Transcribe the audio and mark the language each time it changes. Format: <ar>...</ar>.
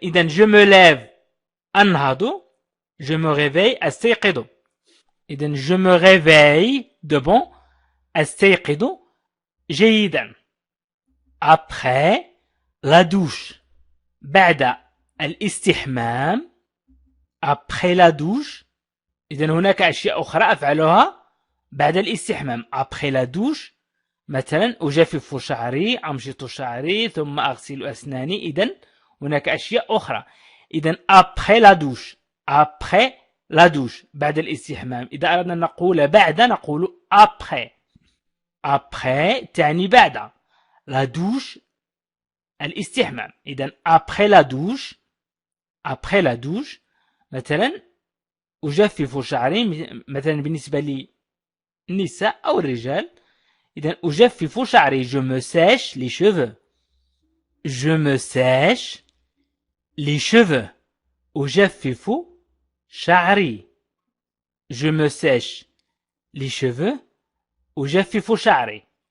<ar>إذن</ar> <fr>je me lève</fr> <ar>أنهض.</ar> <fr>je me réveille</fr> <ar>أستيقظ. إذن</ar> <fr>je me réveille de bon</fr> <ar>أستيقظ جيدا.</ar> <fr>après la douche</fr> <ar>بعد الاستحمام.</ar> <fr>après la douche</fr> <ar>إذن هناك أشياء أخرى أفعلها بعد الاستحمام.</ar> <fr>après la douche</fr> <ar>مثلا أجفف شعري أمشط شعري ثم أغسل أسناني. إذن هناك أشياء أخرى. إذن</ar> <fr>après la douche après la douche</fr> <ar>بعد الاستحمام. إذا أردنا أن نقول بعد نقول</ar> <fr>après. après</fr> <ar>تعني بعد.</ar> <fr>la douche</fr> <ar>الاستحمام. إذن</ar> <fr>après la douche après la douche</fr> <ar>مثلا أجفف شعري مثلا بالنسبة للنساء أو الرجال. إذن أجفف شعري</ar> <fr>je me sèche les cheveux. je me sèche les cheveux.</fr> <ar>أجفف شعري.</ar> <fr>je me sèche les cheveux.</fr> <ar>أجفف شعري.</ar>